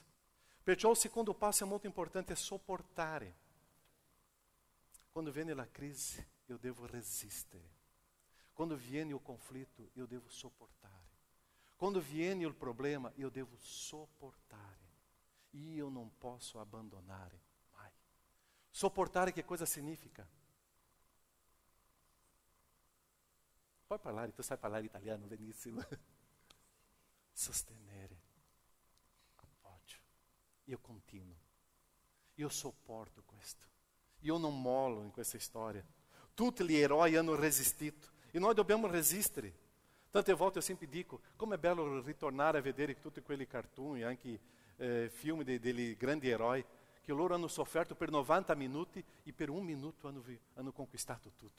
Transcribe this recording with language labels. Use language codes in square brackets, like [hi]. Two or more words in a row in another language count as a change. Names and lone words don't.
[it] Perciò il secondo passo è molto importante, è sopportare. Quando viene la crisi, io devo resistere. Quando viene il conflitto, io devo sopportare. Quando viene il problema, io devo sopportare. [pt] E eu não posso abandonar mai. Suportar que coisa significa? Pode falar, [it] tu sai [pt] falar italiano, benissimo. [it] Sostenere, appoggio. Io continuo. Io sopporto questo. Io non mollo in questa storia. Tutti gli eroi hanno resistito e noi dobbiamo resistere. Tante volte [pt] eu sempre [it] dico, como è bello ritornare a vedere tutti quelli cartoon, anche filmi degli grandi eroi, che loro hanno sofferto per 90 minuti e per un minuto hanno conquistato tutto.